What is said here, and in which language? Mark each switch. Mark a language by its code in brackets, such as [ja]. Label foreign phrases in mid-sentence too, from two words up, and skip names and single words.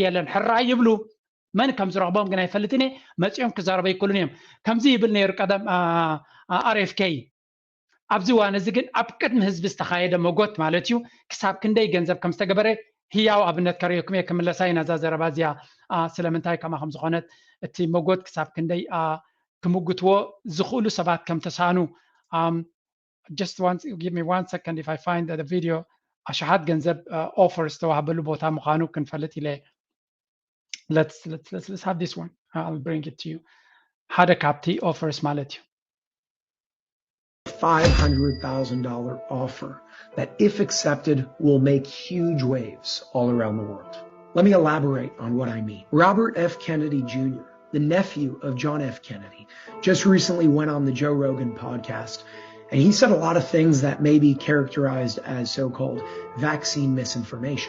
[ti] የለን ሕራ ይብሉ መን ከም ዝረኽቦም ግን ኣይፈልጥን እየ መፂኦም ክዛረበ ይክእሉን እዮም ከምዚ ይብል ነይሩ ቀደም RFK ኣብዚ ዋን እዚ ግን ኣብ ቅድሚ ህዝቢ ዝተኻየደ መጎት ማለት እዩ ክሳብ ክንደይ ገንዘብ ከም ዝተገበረ ህያው ኣብነት ከርእየኩም እየ ክምለሳይ ናዛ ዘረባ እዚኣ ስለምንታይ ከማ ከም ዝኾነት እቲ መጎት ክሳብ ክንደይ ክምግትዎ ዝኽእሉ ሰባት ከም ተሳኑ [en] just give me 1 second if I find the video [ti] ኣሽሓት ገንዘብ offers ተዋህበሉ ቦታ ምዃኑ ክንፈልጥ ኢለ [en] let's have this one I'll bring it to you [ti] ሓደ ካብቲ offers ማለት እዩ [en] $500,000 offer that, if accepted, will make huge waves all around the world. Let me elaborate on what I mean. Robert F. Kennedy Jr., the nephew of John F. Kennedy, just recently went on the Joe Rogan podcast, and he said a lot of things that may be characterized as so-called vaccine misinformation.